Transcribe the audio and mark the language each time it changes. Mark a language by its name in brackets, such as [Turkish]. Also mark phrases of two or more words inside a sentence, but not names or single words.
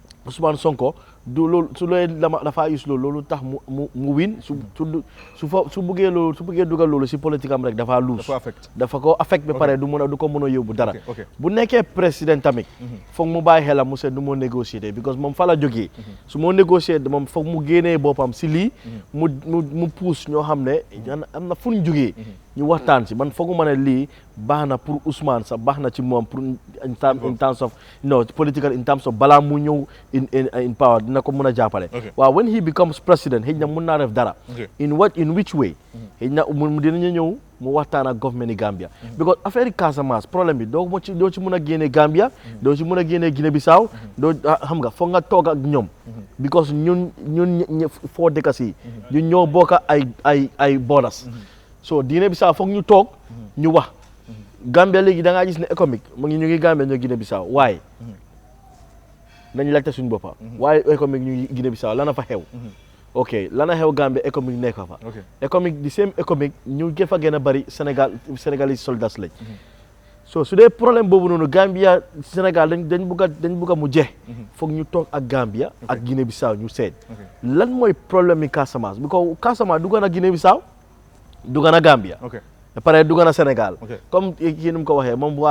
[Wolof] Ousmane Sonko du loolu su looy dafa use loolu tax mu win su bëggee dugal loolu si politique am rek dafa lose dafa ko affect ba pare du ko mën a yóbbu dara bu nekkee président tamit foog mu bàyyi xelam mu seet nu moo négocier because moom fa la jógee su moo négocier moom foog mu génnee boppam si lii mu pousse ñoo xam ne am na fu ñu jógee ñu waxtaan si man fooguma ne lii baax na pour Ousmane sax baax na ci moom pour [English] in terms of political in terms of [Wolof] balaa mu ñëw [English] in power [Wolof] dina ko mën a jàppale waaw [English] when he becomes president [Wolof] xëy na mun naa def dara [English] in which [Wolof] way xëy na dinañu ñëw mu waxtaan ak government yi Gambia because affaire Casamance problème bi doo ci mën a génne Gambia doo ci mën a génne Guinée Bissau doo xam nga foog nga toog ak ñoom because ñun foo dëkk si ñun ñoo bokk ay borders so Guinée Bissau foog ñu toog ñu wax Gambia léegi da ngaa gis ne économique mu ngi ñu ngi Gambia ñoo Guinée Bissau waaye nañ laajte suñu boppa waaye économique ñu ngi Guinée Bissau lana fa xew ok lana xew Gambia économique nekk fa économique di same économique ñu fa gën a bëri [French] Sénégalais soldats [Wolof] lañ so su dee problème boobu noonu Gambia Sénégal dañ bugg a mu jeex foog ñu toog ak Gambia ak Guinée Bissau ñu seet lan mooy problème yi Casamance bi ko Casamance dugg na Guinée Bissau dugg na Gambia ba pare dugg na Sénégal comme kii nu mu ko waxee moom